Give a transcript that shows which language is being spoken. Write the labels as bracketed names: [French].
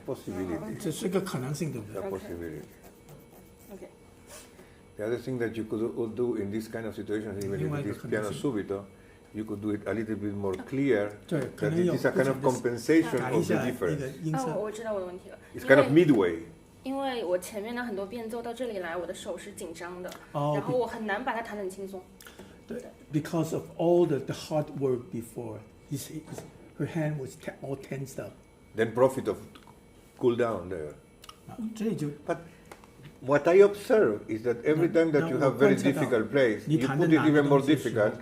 [English] Possibility. [Chinese] 这是个可能性，对不对 [English] A possibility. Okay. The other thing that you could do in this kind of situations, even if it is piano subito, you could do it a little bit more clear. That it is a kind of compensation of the difference. [Chinese] 我知道我的问题了。 [English] It's kind of midway. [Chinese] 因为我前面的很多变奏到这里来，我的手是紧张的，然后我很难把它弹得很轻松。 [English] Because of all the hard work before, her hand was all tensed up. Then profit of cool down there. [Chinese] 这里就 [English] But what I observe is that every time that you have very difficult plays, you put it even more difficult